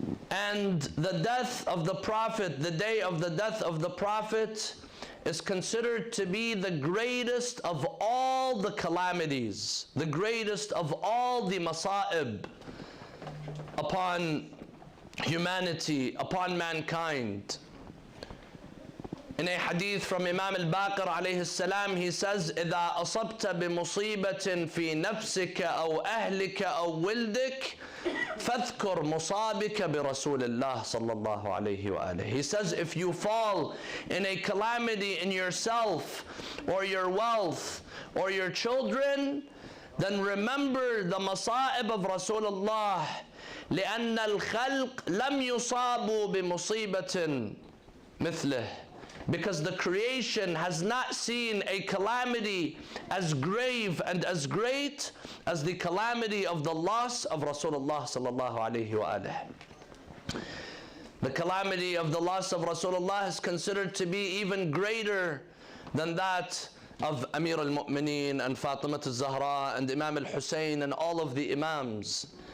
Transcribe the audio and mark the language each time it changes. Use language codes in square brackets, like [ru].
[en] And the death of the Prophet, the day of the death of the Prophet, is considered to be the greatest of all the calamities, the greatest of all the masa'ib upon humanity, upon mankind. In a hadith from Imam al-Baqir alayhi salam, he says, [ar] إِذَا أَصَبْتَ بِمُصِيبَةٍ فِي نَفْسِكَ أَوْ أَهْلِكَ أَوْ وِلْدِكَ فَاذْكُرْ مُصَابِكَ بِرَسُولِ اللَّهِ صلى الله عليه وآله. [en] He says, if you fall in a calamity in yourself or your wealth or your children, then remember the masa'ib of Rasulullah. [ar] لأن الخلق لم يصابوا بمصيبة مثله. [en] Because the creation has not seen a calamity as grave and as great as the calamity of the loss of Rasulullah sallallahu alayhi wa alihi. The calamity of the loss of Rasulullah is considered to be even greater than that of Amir al-Mu'mineen and Fatima al-Zahra and Imam al-Hussein and all of the Imams.